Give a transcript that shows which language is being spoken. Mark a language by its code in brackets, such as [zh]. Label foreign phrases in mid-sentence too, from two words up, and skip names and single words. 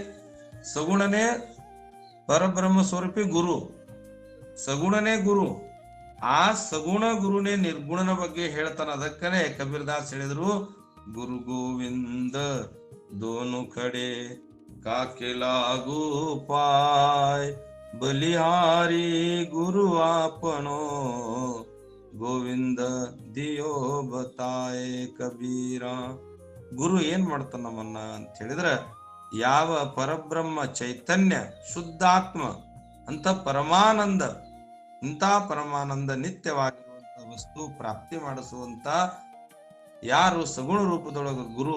[kn] ಸಗುಣನೇ ಪರಬ್ರಹ್ಮ ಸ್ವರೂಪಿ ಗುರು, ಸಗುಣನೇ ಗುರು. ಆ ಸಗುಣ ಗುರುನೇ ನಿರ್ಗುಣನ ಬಗ್ಗೆ ಹೇಳ್ತಾನ. ಅದಕ್ಕನೇ ಕಬೀರ್ದಾಸ್ ಹೇಳಿದ್ರು, [hi] गुरु गोविंद दोनों खड़े काके लागू पाय, बलिहारी गुरु आपनो गोविंद दियो बताय कबीर. [kn] ಗುರು ಏನ್ ಮಾಡ್ತಾನ ನಮ್ಮನ್ನ ಅಂತ ಹೇಳಿದ್ರ, ಯಾವ ಪರಬ್ರಹ್ಮ ಚೈತನ್ಯ ಶುದ್ಧಾತ್ಮ ಅಂತ ಪರಮಾನಂದ, ಇಂಥ ಪರಮಾನಂದ ನಿತ್ಯವಾಗಿರುವಂತ ವಸ್ತು ಪ್ರಾಪ್ತಿ ಮಾಡಿಸುವಂತ ಯಾರು ಸಗುಣ ರೂಪದೊಳಗ ಗುರು.